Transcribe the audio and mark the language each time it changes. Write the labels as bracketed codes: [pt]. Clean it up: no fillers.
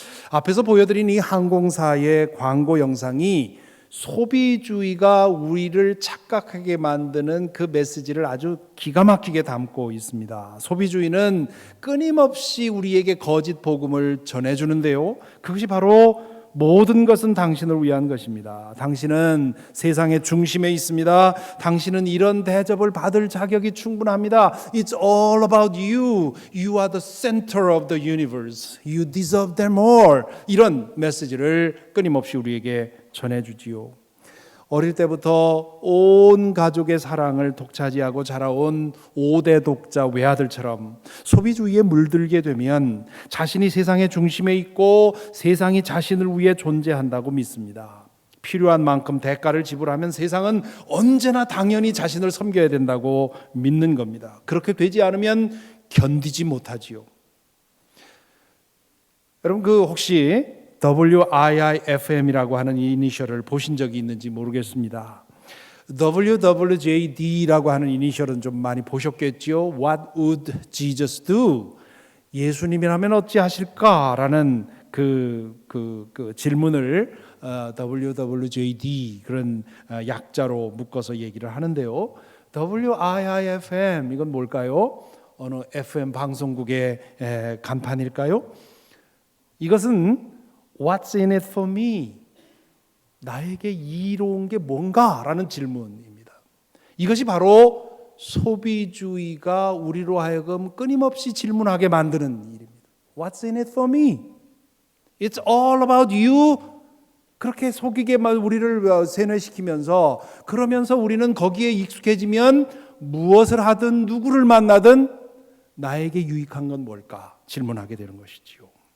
[ko] 앞에서 보여드린 이 항공사의 광고 영상이 소비주의가 우리를 착각하게 만드는 그 메시지를 아주 기가 막히게 담고 있습니다. 소비주의는 끊임없이 우리에게 거짓 복음을 전해주는데요. 그것이 바로 모든 것은 당신을 위한 것입니다. 당신은 세상의 중심에 있습니다. 당신은 이런 대접을 받을 자격이 충분합니다. [en] It's all about you. You are the center of the universe. You deserve them all. [ko] 이런 메시지를 끊임없이 우리에게 전해주지요. 어릴 때부터 온 가족의 사랑을 독차지하고 자라온 5대 독자 외아들처럼 소비주의에 물들게 되면 자신이 세상의 중심에 있고 세상이 자신을 위해 존재한다고 믿습니다. 필요한 만큼 대가를 지불하면 세상은 언제나 당연히 자신을 섬겨야 된다고 믿는 겁니다. 그렇게 되지 않으면 견디지 못하지요. 여러분 혹시 WIIFM이라고 하는 이 이니셜을 보신 적이 있는지 모르겠습니다. WWJD라고 하는 이니셜은 좀 많이 보셨겠죠. [en] What would Jesus do? [ko] 예수님이라면 어찌하실까라는 그 질문을 WWJD 그런 약자로 묶어서 얘기를 하는데요. WIIFM 이건 뭘까요? 어느 FM 방송국의 간판일까요? 이것은 [en] What's in it for me? [ko] 나에게 이로운 게 뭔가라는 질문입니다. 이것이 바로 소비주의가 우리로 하여금 끊임없이 질문하게 만드는 일입니다. [en] What's in it for me? It's all about you. [ko] 그렇게 속이게만 우리를 세뇌시키면서, 그러면서 우리는 거기에 익숙해지면 무엇을 하든 누구를 만나든 나에게 유익한 건 뭘까 질문하게 되는 것이지요.